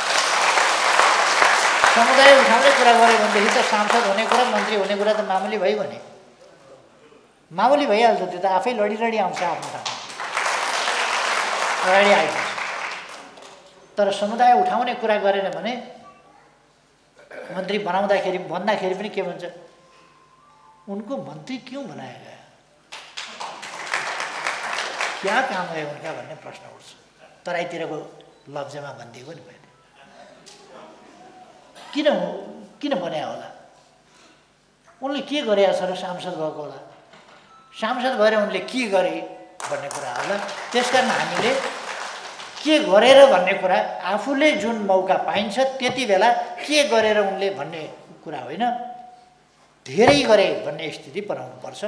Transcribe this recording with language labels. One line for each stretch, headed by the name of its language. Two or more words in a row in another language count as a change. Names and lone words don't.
Nepali: समुदाय उठाउने कुरा गरे भनेदेखि त सांसद हुने कुरा, मन्त्री हुने कुरा त मामुली भइगयो नि। मामुली भइहाल्छ, त्यो त आफै लडी आउँछ आफ्नो ठाउँमा, अगाडि आइन्छ। तर समुदाय उठाउने कुरा गरेन भने मन्त्री भन्दाखेरि पनि के भन्छ,
Hindi: उनको मंत्री क्यों बनाया गया, क्या काम है उनका
Nepali: भन्ने प्रश्न उठ्छ। तराईतिरको लफ्जमा भनिदिएको नि मैले। किन बनाया होला, उनले के गरेका छ र सांसद भएको होला, सांसद भएर उनले के गरे भन्ने कुरा होला। त्यसकारण हामीले के गरेर भन्ने कुरा, आफूले जुन मौका पाइन्छ त्यति बेला के गरेर उनले भन्ने कुरा होइन, धेरै गरे भन्ने स्थिति बनाउनु पर्छ।